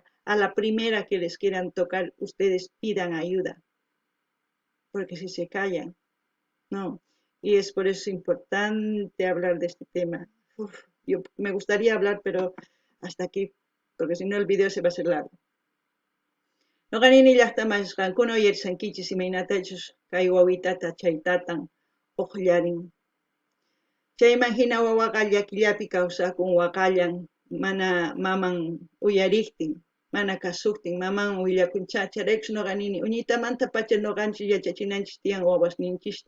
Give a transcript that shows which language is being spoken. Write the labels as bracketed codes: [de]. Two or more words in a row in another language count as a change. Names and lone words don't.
[es] A la primera que les quieran tocar, ustedes pidan ayuda, porque si se callan, no. Y es por eso importante hablar de este tema. Yo me gustaría hablar, pero hasta aquí, porque si no el video se va a hacer largo. [qu] Noqanini llaqtamashqankuna uyarisankichis imaynatachus kay wawitata chaytatan uqllarin. Chayman hina wawaqa llakillapi kawsakun waqallan mana maman uyariktin, mana kasuktin, maman willakuncha chayraykus noqanini uñitamanta pacha noqanchis yachachinanchis tiyan wawasninchista.